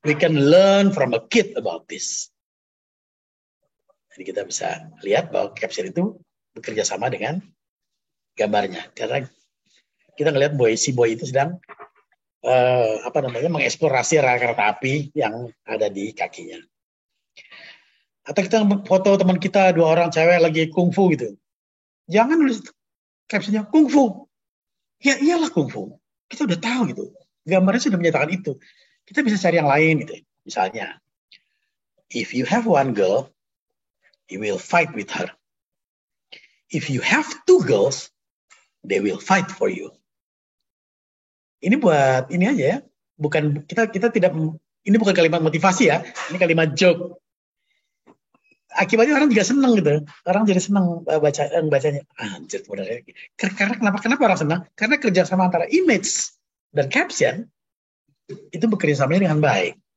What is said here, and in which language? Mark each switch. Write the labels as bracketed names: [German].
[English] We can learn from a kid about this. [Indonesian] Jadi kita bisa lihat bahwa caption itu bekerja sama dengan gambarnya. Karena kita ngelihat si boy itu sedang mengeksplorasi rel kereta api yang ada di kakinya. Atau kita foto teman kita 2 orang cewek lagi kungfu gitu. Jangan nulis captionnya kungfu. Ya iyalah kungfu. Kita udah tahu gitu. Gambarnya sudah menyatakan itu. Kita bisa cari yang lain gitu. [English] Misalnya, if you have one girl, you will fight with her. If you have 2 girls, they will fight for you. [Indonesian] Ini buat ini aja ya. Bukan kita tidak, ini bukan kalimat motivasi ya. Ini kalimat joke. Akibatnya orang juga senang gitu. Orang jadi senang bacanya. Anjir, benar. Karena kenapa orang senang? Karena kerjasama antara image dan caption itu bekerja sama dengan baik.